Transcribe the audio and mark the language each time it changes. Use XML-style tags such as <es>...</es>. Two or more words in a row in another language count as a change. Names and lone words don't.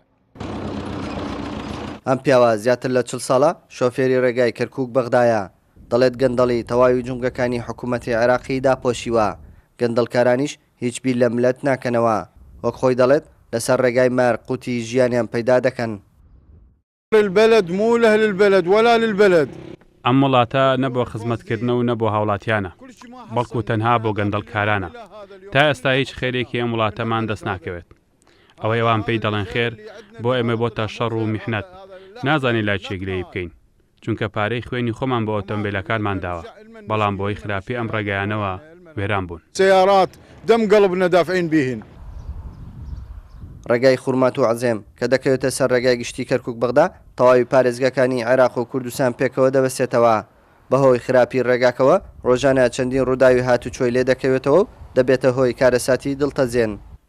<ckb>ئەم پیاوە زیاتر لە 40 ساڵە شۆفێری ڕێگای کەرکوک بەغدایە. دەڵێت گەندەڵی تەواوی جونگەکانی حکوومەتی عێراقی داپۆشیوە. گەندەڵکارانیش هیچ بیر لە ملەت ناکەنەوە. وەک خۆی دەڵێت لەسەر ڕێگای مار قوتی ژیانیان پەیدا دەکەن.</ckb> <ar>البلد مو لأهل البلد ولا للبلد.</ar> <ckb>ئەم وڵاتە نەبووە خزمەتکردنەوە و نەبوو هاوڵاتیانە بەڵکو تەنها بۆ گەندەڵکارانە. تا ئێستا هیچ خێرێکی ئەم وڵاتەمان دەست ناکەوێت. ئەوە ئێوان پێی دەڵێن خێر بۆ ئێمە بۆتە شەڕ و میحنەت نازانی لای چێگرەی بکەین چونکە پارەی خوێنی خۆمان بۆ ئۆتۆمبیلەکانمان داوە بەڵام بۆی خراپی ئەم ڕێگەیانەوە وێران بوون.</ckb> <ar>سيارات دم قلبنا دافعين بهن.</ar> <ckb>ڕێگای خورماتوو عەزێم کە دەکەوێتە سەر ڕێگای گشتی کەرکوک بەغدا تەواوی پارێزگاکانی عێراق و کوردستان پێکەوە دەبەستێتەوە. بەهۆی خراپی ڕێگاکەوە ڕۆژانە چەندین ڕووداوی هاتوچۆی لێ دەکەوێتەوە و دەبێتە هۆی کارەساتی دڵتەزێن.</ckb>